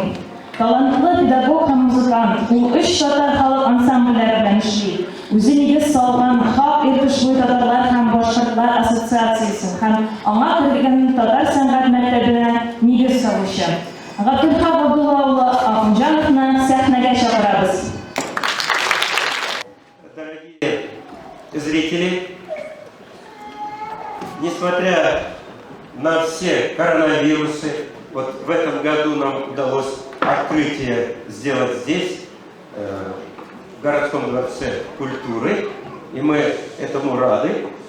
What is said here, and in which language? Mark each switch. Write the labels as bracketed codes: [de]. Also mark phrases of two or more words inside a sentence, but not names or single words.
[tt] Талантлы педагог һәм музыкант, ул 3 татар халык ансамбльләре белән эшли. Үзе нигез салган Хак Иртыш-Буй татарлар һәм башкортлар ассоциациясен һәм аңа кергән татар сәнгать мәктәбенә нигез салучы. Габдулхак Габдулла улы Алтынҗановны сәхнәгә чыгарабыз. [ru] Дорогие зрители, несмотря на все коронавирусы, вот в этом году нам удалось открытие сделать здесь, в городском дворце культуры, и мы этому рады.